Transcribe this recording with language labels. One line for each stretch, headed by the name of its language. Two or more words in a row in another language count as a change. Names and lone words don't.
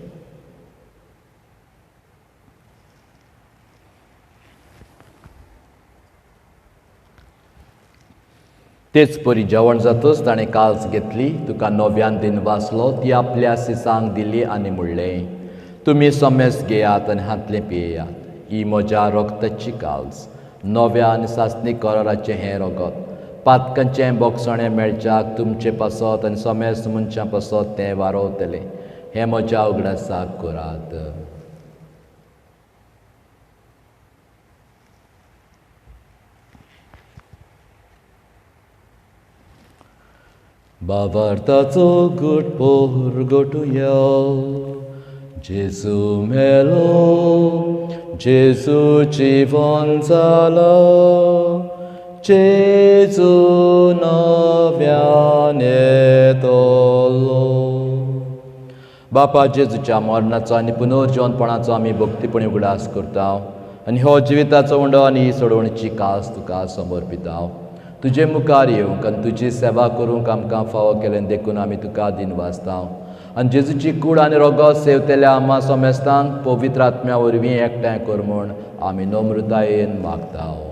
Konkani: तेच परी जेवण जातच ताणें काल्स घेतली, तुका नव्यान दिन वाचलो, ती आपल्या सिसांक दिली आनी म्हणलें, तुमी सोमेस घेयात आनी हातलें पियेयात. ही म्हज्या रोगताची काल्स, नव्या आनी सासणी कराराचें हें रगत. पातकांचें बोगसणें मेळच्याक तुमचे पासत आनी सोमेस मनशां पासत तें वारोवतलें. हें म्हज्या उगडासाक करात. Bavartaco good porgotuja, Jezu melo, Jezu żywon zala, Jezu nowianie dolo. बापा जेजूच्या मरणाचो आनी पुनर्जीवनपणाचो आमी भक्तीपणी उगडास करता आनी हो जिविताचो उंडो आनी ही सोडवणीची कास तुका समर्पिता. तुजे मुखार येवंक आनी तुजी सेवा करूंक आमकां फावो केलें देखून आमी तुका दिन वाजता आनी जेजूची कूड आनी रगत सेवतेल्या आम्हा सोमेस्तांक पवित्र आत्म्या वरवीं एकठांय कर म्हूण आमी नम्रतायेन मागता.